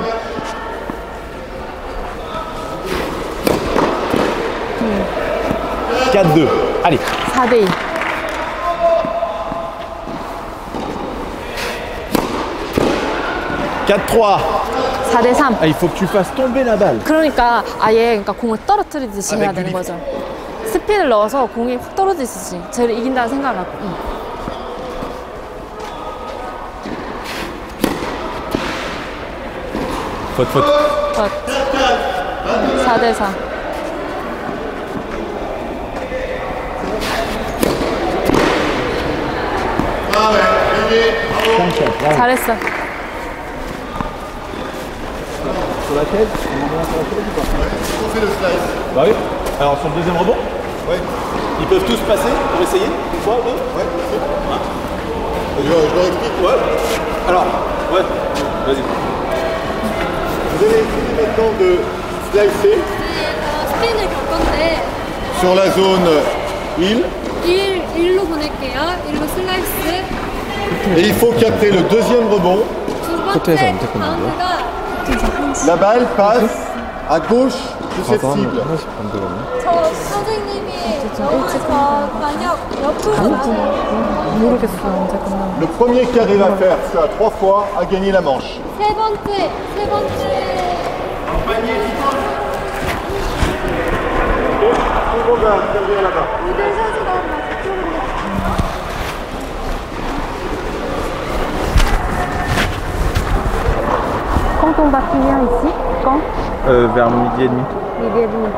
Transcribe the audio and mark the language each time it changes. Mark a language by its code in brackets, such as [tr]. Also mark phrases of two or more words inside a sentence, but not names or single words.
[fr] « 4-2. Allez. [ko] 4대2. [fr] 4-3. [ko] 4대3. [fr] Ah, il faut que tu fasses tomber la balle. [ko] 그러니까 공을 떨어뜨리듯이 해야 되는 거죠. 스핀을 넣어서 공이 확 떨어지듯이 쟤를 이긴다는 생각을 갖고. [fr] Faute. [ko] 4대4. 잘했어. [fr] Sur la tête, On fait le slice. Bah oui. Alors sur le deuxième rebond, Ouais. ils peuvent tous passer pour essayer. Une fois ou deux. Ouais. Je leur explique. Ouais. Alors, ouais. Vas-y. Vous allez essayer maintenant de slicer [ko] 스핀을 걸 건데 [fr] sur la zone île. [ko] 일로 보낼게요. 일로 슬라이스. [fr] Et il faut qu'après le deuxième rebond, [ko] 두 번째 바운드가 [fr] la balle passe à gauche de cette cible. [ko] 하나씩 반대거든요. 저 선생님이 여기서 만약 옆으로 가면 모르겠어요. 잠깐만. [fr] Le premier qui arrive à faire ça 3 fois a gagné la manche. [ko] 세 번째 [fr] Tout le monde va servir là-bas. [ko] 모델 선수가 그쪽으로 [fr] Quand on va finir ici, quand Vers midi et demi. midi et demi.